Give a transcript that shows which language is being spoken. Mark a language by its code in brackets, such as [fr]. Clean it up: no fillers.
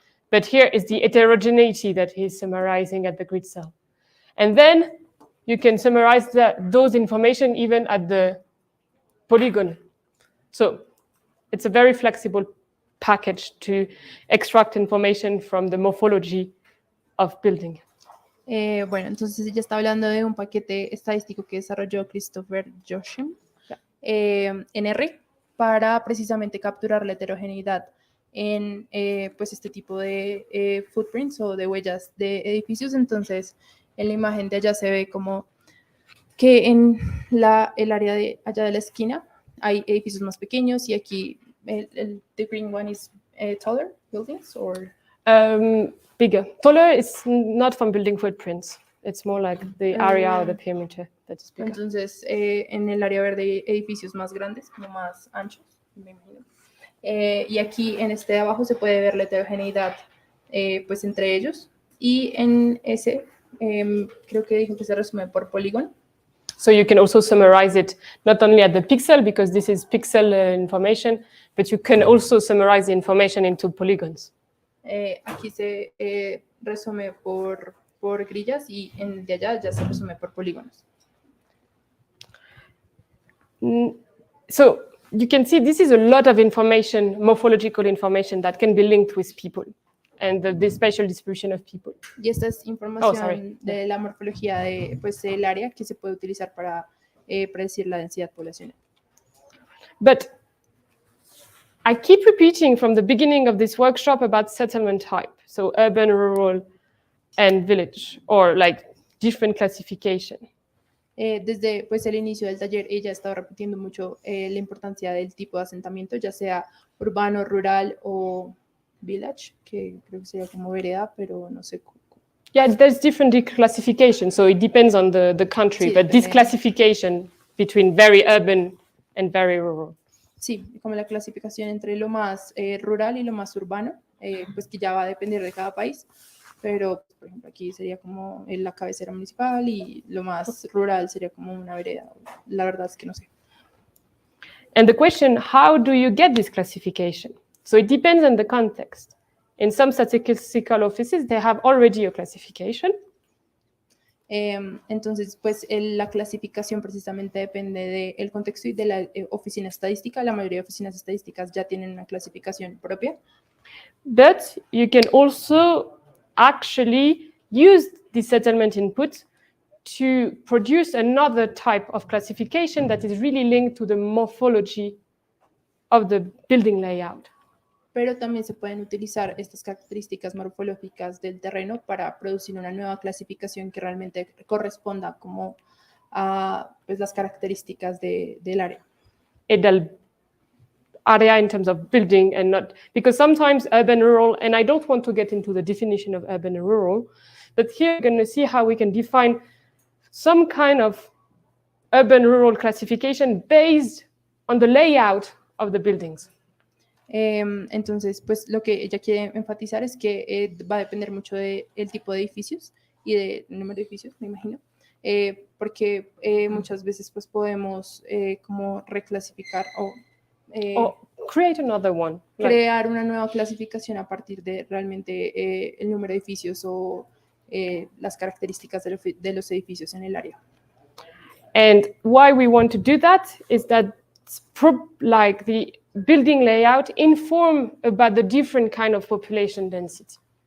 [en] But here is the heterogeneity that he's summarizing at the grid cell. And then you can summarize those information even at the polygon. So it's a very flexible package to extract information from the morphology of building. [es] Bueno, entonces ella está hablando de un paquete estadístico que desarrolló Christopher Josham en R para precisamente capturar la heterogeneidad en pues este tipo de footprints o de huellas de edificios. Entonces, en la imagen de allá se ve como que en el área de allá de la esquina hay edificios más pequeños, y aquí [en] the green one is taller buildings or bigger. Taller is not from building footprints. It's more like the area or the perimeter that is bigger. [es] Entonces, en el área verde edificios más grandes, como más anchos, me imagino. Y aquí en este de abajo se puede ver la heterogeneidad pues entre ellos, y en ese creo que dijo que se resume por polígono. [en] So you can also summarize it not only at the pixel, because this is pixel information, but you can also summarize the information into polygons. [es] Aquí se resume por grillas y en el de allá ya se resume por polígonos. [en] So you can see this is a lot of information, morphological information that can be linked with people and the spatial distribution of people. [es] Y esta es información de la morfología de, pues, del área que se puede utilizar para predecir la densidad poblacional. [en] But I keep repeating from the beginning of this workshop about settlement type, so urban, rural, and village, or like different classification. [es] Desde pues, el inicio del taller, ella ha estado repitiendo mucho la importancia del tipo de asentamiento, ya sea urbano, rural o village, que creo que sería como vereda, pero no sé. [en] Yeah, there's different classification, so it depends on the country, [es] Sí, [en] but this classification between very urban and very rural. [es] Sí, como la clasificación entre lo más rural y lo más urbano, pues que ya va a depender de cada país, pero por ejemplo aquí sería como la cabecera municipal y lo más rural sería como una vereda. La verdad es que no sé. [en] And the question, how do you get this classification? So it depends on the context. In some statistical offices, they have already a classification. [es] Entonces, pues la clasificación precisamente depende del contexto y de la oficina estadística. La mayoría de oficinas estadísticas ya tienen una clasificación propia. [en] But you can also actually use the settlement input to produce another type of classification that is really linked to the morphology of the building layout. [es] Pero también se pueden utilizar estas características morfológicas del terreno para producir una nueva clasificación que realmente corresponda como a pues, las características del área. Del [en] area in terms of building and not, because sometimes urban, rural, and I don't want to get into the definition of urban and rural, but here you're going to see how we can define some kind of urban rural classification based on the layout of the buildings. [es] Entonces, pues lo que ella quiere enfatizar es que va a depender mucho del tipo de edificios y del número de edificios, me imagino, porque muchas veces pues podemos como reclasificar o [en] create another one. [es] Crear una nueva clasificación a partir de realmente el número de edificios o las características de los edificios en el área. [en] And why we want to do that is that like the building layout inform about the different kind of population density.